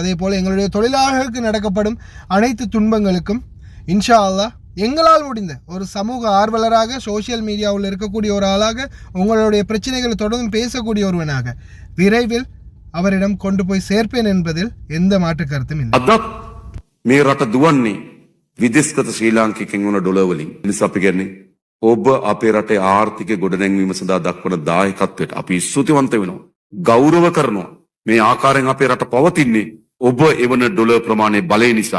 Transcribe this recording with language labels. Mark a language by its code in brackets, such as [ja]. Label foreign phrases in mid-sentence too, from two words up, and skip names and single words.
[ta] அதே போல் எங்களுடைய தொழிலாளர்களுக்கு நடக்கப்படும் அனைத்து துன்பங்களுக்கும் [ar] إن شاء الله [ta] எங்களால் முடிந்த ஒரு சமூக ஆர்வலராக, [en] social mediaவில் [ta] இருக்கக்கூடிய ஒரு ஆளாக, உங்களுடைய பிரச்சனைகளை தொடர்ந்து பேசக்கூடிய ஒருவனாக விரைவில் அவரிடம் கொண்டு போய் சேர்ப்பேன் என்பதில் எந்த மாற்று கருத்தும் இல்லை. [si] අදත් මේ රට දුවන්නේ විදේශගත ශ්‍රී ලාංකිකයන් වන ඩොලර් වලින්. නිසා අපි කියන්නේ ඔබ අපේ රටේ ආර්ථික ගොඩනැංවීම සඳහා දක්වන දායකත්වයට අපි ස්තුතිවන්ත වෙනවා. ගෞරව කරනවා. මේ ආකාරයෙන් අපේ රට පවතින්නේ ඔබ එවන ඩොලර් ප්‍රමාණය බලය නිසා.